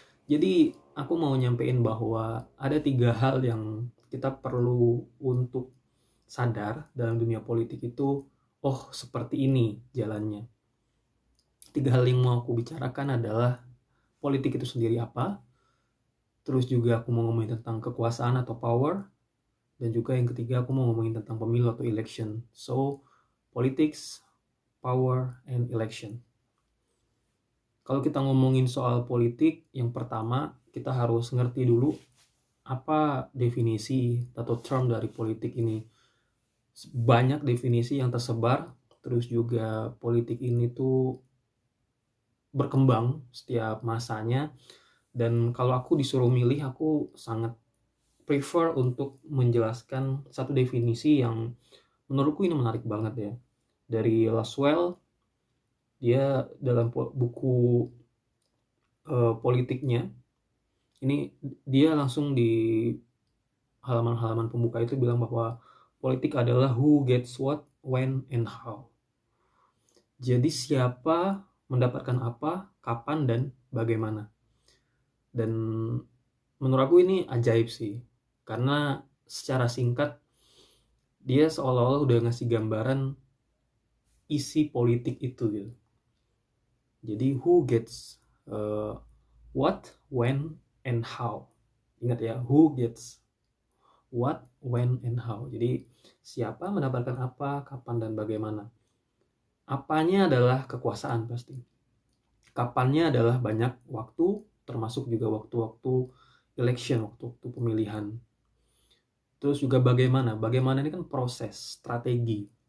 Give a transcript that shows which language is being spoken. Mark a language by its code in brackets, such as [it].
[id] Jadi aku mau nyampein bahwa ada 3 hal yang kita perlu untuk sadar dalam dunia politik itu, oh seperti ini jalannya. 3 hal yang mau aku bicarakan adalah politik itu sendiri apa, terus juga aku mau ngomongin tentang kekuasaan atau power, dan juga yang ketiga aku mau ngomongin tentang pemilu atau election. [en] So, politics, power, and election. [id] Kalau kita ngomongin soal politik, yang pertama kita harus ngerti dulu apa definisi atau term dari politik ini. Banyak definisi yang tersebar, terus juga politik ini tuh berkembang setiap masanya, dan kalau aku disuruh milih, aku sangat prefer untuk menjelaskan satu definisi yang menurutku ini menarik banget ya, dari Laswell. Dia dalam buku politiknya ini, dia langsung di halaman-halaman pembuka itu bilang bahwa politik adalah [en] who gets what, when, and how. [id] Jadi siapa mendapatkan apa, kapan, dan bagaimana. Dan menurut aku ini ajaib sih, karena secara singkat dia seolah-olah udah ngasih gambaran isi politik itu gitu. Jadi [en] who gets what, when, and how. [id] Ingat ya, [en] who gets what, when, and how. [id] Jadi siapa mendapatkan apa, kapan, dan bagaimana. Apanya adalah kekuasaan pasti. Kapannya adalah banyak waktu, termasuk juga waktu-waktu election, waktu-waktu pemilihan. Terus juga bagaimana ini kan proses, strategi.